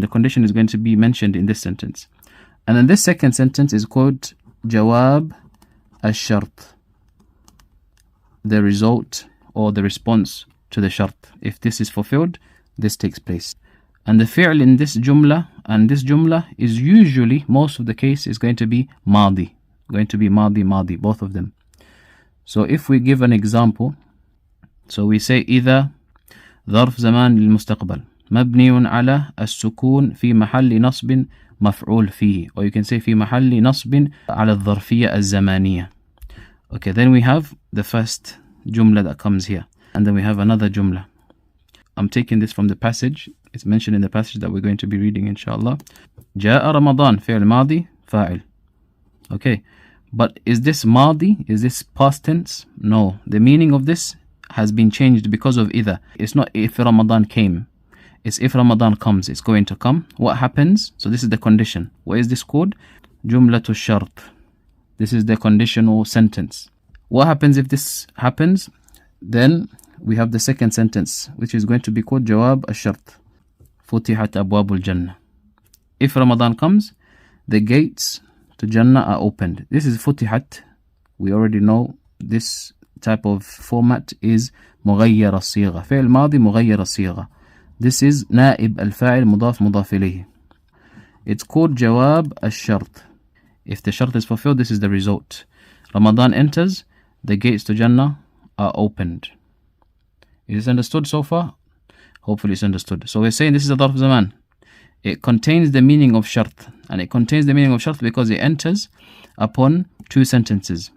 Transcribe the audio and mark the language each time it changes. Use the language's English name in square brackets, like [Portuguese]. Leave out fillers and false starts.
[English] The condition is going to be mentioned in this sentence. And then this second sentence is called جواب الشرط. The result or the response to the shart. If this is fulfilled, this takes place. And the fi'l in this jumla and this jumla is usually, most of the case, is going to be madi. Going to be madi, both of them. So if we give an example, so we say [Arabic] إذا ظرف زمان للمستقبل مبني على السكون في محل نصب مفعول فيه. [English] Or you can say [Arabic] في محل نصب على الظرفية الزمانية. [English] Okay, then we have the first jumla that comes here. And then we have another jumla. I'm taking this from the passage. It's mentioned in the passage that we're going to be reading inshallah. [Arabic] جاء رمضان فعل ماضي فاعل. Okay. [English] But is this ماضي? Is this past tense? No. The meaning of this has been changed because of إذا. It's not if Ramadan came. It's if Ramadan comes. It's going to come. What happens? So this is the condition. What is this called? جملة الشرط. This is the conditional sentence. What happens if this happens? Then we have the second sentence, which is going to be called جواب الشرط. [Arabic] فتحت أبواب الجنة. [English] If Ramadan comes, the gates to Jannah are opened. This is فتحت. We already know this type of format is مغير الصيغة. [Arabic] فعل ماضي مغير الصيغة. [English] This is [Arabic] نائب الفاعل مضاف مضاف إليه. [English] It's called جواب الشرط. If the shart is fulfilled, this is the result. Ramadan enters, the gates to Jannah are opened. Is this understood so far? Hopefully it's understood. So we're saying this is a ظرف زمان. It contains the meaning of shart. And it contains the meaning of shart because it enters upon two sentences.